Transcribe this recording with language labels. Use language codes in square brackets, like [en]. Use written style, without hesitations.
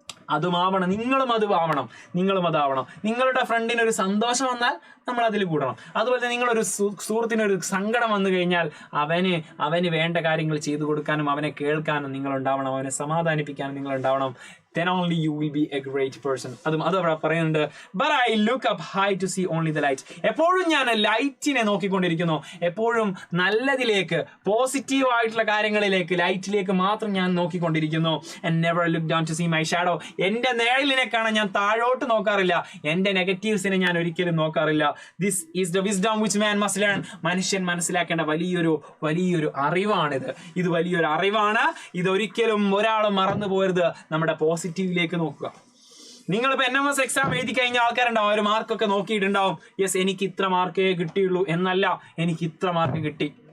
[ml] അതുമാവണം, നിങ്ങളും അതുമാവണം, നിങ്ങളും അതാവണം. നിങ്ങളുടെ ഫ്രണ്ടിന് ഒരു സന്തോഷം വന്നാൽ നമ്മൾ അതിൽ കൂടണം. അതുപോലെ തന്നെ നിങ്ങളൊരു സുഹൃത്തിനൊരു സങ്കടം വന്നു കഴിഞ്ഞാൽ അവന് വേണ്ട കാര്യങ്ങൾ ചെയ്തു കൊടുക്കാനും അവനെ കേൾക്കാനും നിങ്ങളുണ്ടാവണം, അവനെ സമാധാനിപ്പിക്കാനും നിങ്ങളുണ്ടാവണം. [en] Then only you will be a great person. [ml] അത് അവിടെ പറയുന്നുണ്ട്. [en] But I look up high to see only the light. [ml] എപ്പോഴും ഞാൻ ലൈറ്റിനെ നോക്കിക്കൊണ്ടിരിക്കുന്നു, എപ്പോഴും നല്ലതിലേക്ക്, പോസിറ്റീവ് ആയിട്ടുള്ള കാര്യങ്ങളിലേക്ക്, ലൈറ്റിലേക്ക് മാത്രം ഞാൻ നോക്കിക്കൊണ്ടിരിക്കുന്നു. [en] And never look down to see my shadow. [ml] എന്റെ നിഴലിനെ കാണാൻ ഞാൻ താഴോട്ട് നോക്കാറില്ല, എന്റെ നെഗറ്റീവ്സിനെ ഞാൻ ഒരിക്കലും നോക്കാറില്ല. [en] This is the wisdom which man must learn. [ml] മനുഷ്യൻ മനസ്സിലാക്കേണ്ട വലിയൊരു അറിവാണിത്. ഇത് വലിയൊരു അറിവാണ്. ഇതൊരിക്കലും ഒരാൾ മറന്നു പോകരുത്. നമ്മുടെ പോസിറ്റീവിലേക്ക് നോക്കുക. നിങ്ങളിപ്പോൾ NMS എക്സാം എഴുതി കഴിഞ്ഞ ആൾക്കാരുണ്ടാവും, അവർ മാർക്കൊക്കെ നോക്കിയിട്ടുണ്ടാവും. യെസ്, എനിക്ക് ഇത്ര മാർക്കേ കിട്ടിയുള്ളൂ എന്നല്ല, എനിക്ക് ഇത്ര മാർക്ക് കിട്ടി.